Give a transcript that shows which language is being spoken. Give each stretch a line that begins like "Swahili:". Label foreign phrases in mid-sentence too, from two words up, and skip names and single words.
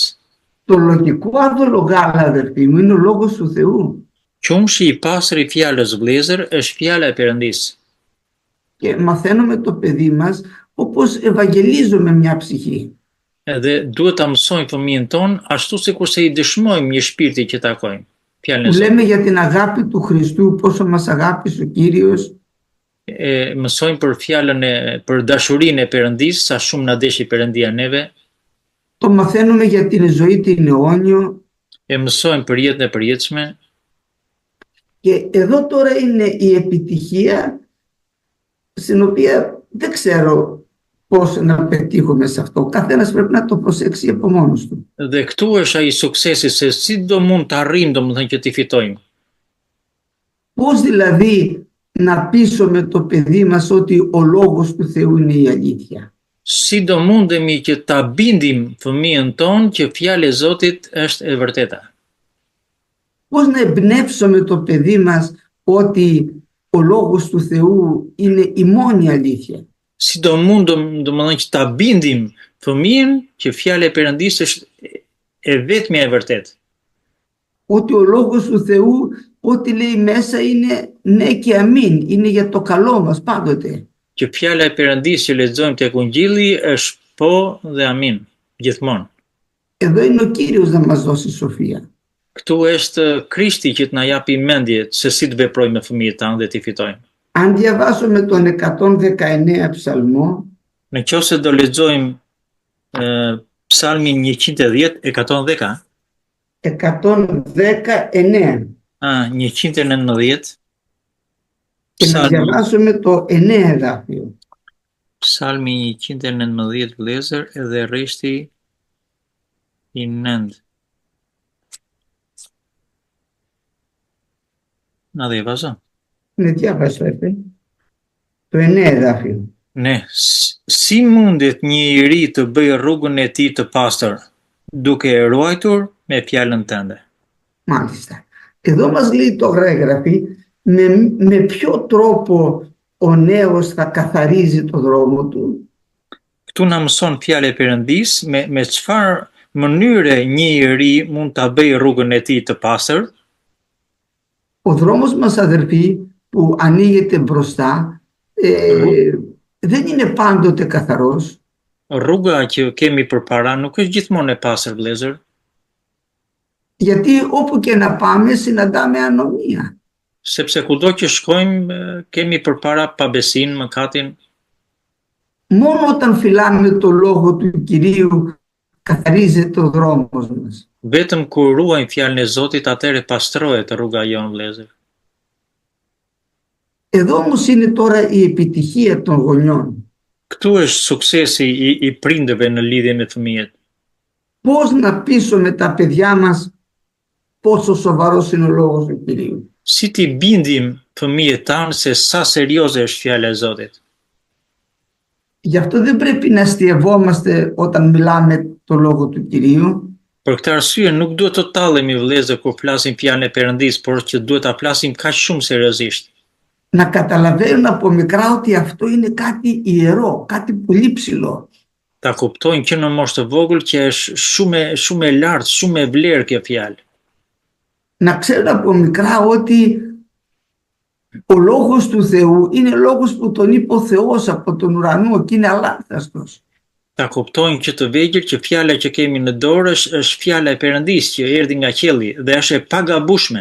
Greek: Το λογικό άδολο γάλα, αδερφοί μου, είναι ο λόγος του Θεού.
Albanian: Qumshi i pastër i fjalës vëllezër është fjala e Perëndisë.
Greek: Και μαθαίνουμε το παιδί μας όπως ευαγγελίζουμε μια ψυχή.
Albanian: Edhe duhet ta mësojmë fëmijën ton ashtu sikurse i dëshmojmë një shpirti që takojmë. Fjalën e Zotit.
Greek: Λέμε για την αγάπη του Χριστού, πόσο μας αγάπησε ο Κύριος.
Albanian: Mësojmë për fjalën për dashurinë e Perëndisë, sa shumë na deshi Perëndia neve.
Greek: Το μαθαίνουμε για την ζωή την αιώνιο.
Albanian: Mësojmë për jetën e përjetshme.
Greek: Και εδώ τώρα είναι η επιτυχία, στην οποία δεν ξέρω πώς να πετύχουμε σε αυτό. Ο καθένας πρέπει να το προσέξει από μόνος του.
Albanian: Dhe këtu është ai suksesi, se si do mund të arrijmë domethënë që t'i fitojmë.
Greek: Πώς δηλαδή να πείσουμε το παιδί μας ότι ο λόγος του Θεού είναι η αλήθεια.
Albanian: Si do mundemi që ta bindim fëmijën ton që fjala e Zotit është e vërteta.
Greek: Πώς να εμπνεύσουμε το παιδί μας ότι ο λόγος του Θεού είναι η μόνη αλήθεια.
Albanian: Si do domethënë që ta bindim fëmijën që fjala e Perëndisë është e vetmja e vërtetë.
Greek: Ότι ο λόγος του Θεού, ό,τι λέει μέσα είναι ναι και αμήν, είναι για το καλό μας πάντοτε.
Albanian: Që fjala e Perëndisë që lexojmë tek Ungjilli është po dhe amin, gjithmonë.
Greek: Εδώ είναι ο Κύριος να μας δώσει σοφία.
Albanian: Këtu është Krishti që të na japi mendje se si të veprojmë me fëmijët tanë dhe t'i fitojmë.
Greek: Αν διαβάσουμε τον 119 ψαλμό,
Albanian: Nëse do lexojmë Psalmin 110, 110. 119. 119.
Greek: Και να διαβάσουμε το 9 εδάφιο.
Albanian: Psalmi 119 vëllezër edhe rreshti i 9.
Greek: Να διαβάζω. Ναι, διάβασα, το 9 εδάφιο.
Albanian: Ne, si mundet një i ri të bëjë rrugën e tij të pastër, duke e ruajtur me fjalën tënde.
Greek: Μάλιστα. Εδώ μας λέει το γράφει με ποιο τρόπο ο νέος θα καθαρίζει το δρόμο του.
Albanian: Këtu na mëson fjala e Perëndisë me çfarë mënyre një iri mund ta bëjë rrugën e tij të pastër.
Greek: Ο δρόμος μας, αδερφοί, που ανοίγεται μπροστά δεν είναι πάντοτε καθαρός.
Albanian: Rruga që kemi përpara nuk është gjithmonë e pastër, vëllezër.
Greek: Γιατί όπου και να πάμε συναντάμε ανομία.
Albanian: Sepse kudo që shkojmë kemi përpara pabesinë, mëkatin.
Greek: Μόνο όταν φυλάμε το λόγο του Κυρίου καθαρίζεται ο δρόμος μας.
Albanian: Vetëm kur ruajmë fjalën e Zotit, atëherë pastrohet rruga jonë, vëllezër.
Greek: Εδώ όμως είναι τώρα η επιτυχία των γονιών.
Albanian: Këtu është suksesi i prindërve në lidhje me fëmijët.
Greek: Πώς να πείσουμε τα παιδιά μας πόσο σοβαρός είναι ο λόγος του Κυρίου.
Albanian: Si ti bindim fëmijët tanë se sa serioze është fjala e Zotit.
Greek: Γι' αυτό δεν πρέπει να αστειευόμαστε όταν μιλάμε το λόγο του Κυρίου.
Albanian: Për këtë arsye nuk duhet të tallemi, vëllezër, kur flasim fjalën e Perëndisë, por që duhet ta flasim kaq shumë seriozisht.
Greek: Να καταλαβαίνουν από μικρά ότι αυτό είναι κάτι ιερό, κάτι πολύ ψηλό.
Albanian: Ta kuptojnë që në moshë të vogël që është shumë e lartë, shumë e vlerë kjo fjalë.
Greek: Να ξέρουν από μικρά ότι ο λόγος του Θεού είναι λόγος που τον είπε ο Θεός από τον ουρανό και είναι αλάνθαστος.
Albanian: Ta kuptojnë që të vegjël që fjala që kemi në dorë është fjala e Perëndisë që erdhi nga qielli dhe është e pagabueshme.